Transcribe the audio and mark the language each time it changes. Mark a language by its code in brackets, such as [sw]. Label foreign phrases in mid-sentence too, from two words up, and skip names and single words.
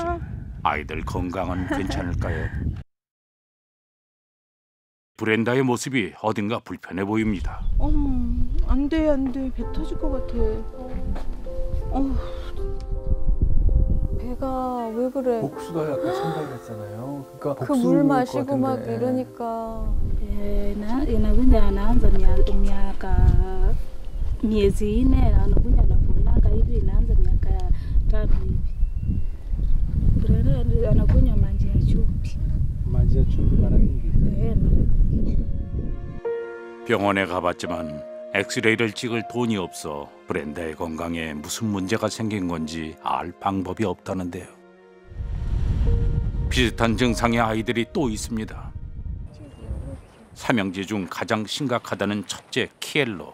[ko] 아이들 건강은 괜찮을까요? 브렌다의 모습이 어딘가 불편해 보입니다. 안 돼, 안 돼. 배 터질 것 같아. 배가 왜 그래? 복수가 약간 상당했잖아요. 그러니까 그 물 마시고 막 이러니까. [sw] inakuja anaanza miaka miezi 4 anakuja anaponaka hivi inaanza miaka 5 hivi. Brenda anakunywa maji ya chumvi. Maji ya chumvi mara nyingi. Mara nyingi. [ko] 병원에 가봤지만 엑스레이를 찍을 돈이 없어 브렌다의 건강에 무슨 문제가 생긴 건지 알 방법이 없다는데요. 비슷한 증상의 아이들이 또 있습니다. 삼형제 중 가장 심각하다는 첫째 키엘로.